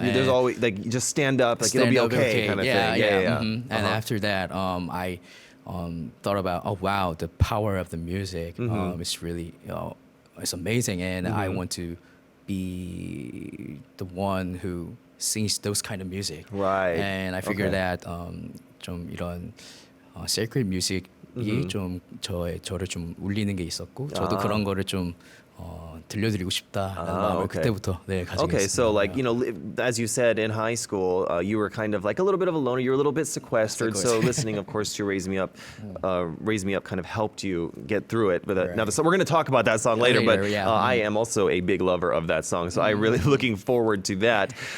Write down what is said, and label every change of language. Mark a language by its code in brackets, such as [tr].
[en] There's always just stand up, it'll be okay kind of thing. Yeah. And after that, I thought about, oh wow, the power of the music is really it's amazing, and I want to be the one who sings those kind of music. Right. And I figured that [ko] 좀 이런 [en] sacred music [ko] 이 좀 저를 좀 울리는 게 있었고, 저도 그런 거를 좀 들려드리고 싶다라는 마음을 그때부터 가지고 [en] Okay, [ko] 있습니다. [en] so as you said, in high school, you were kind of like a little bit of a loner. You were a little bit sequestered. So listening, of course, to Raise Me Up kind of helped you get through it. But now, we're going to talk about that song later. But I am also a big lover of that song, so I'm really looking forward to that.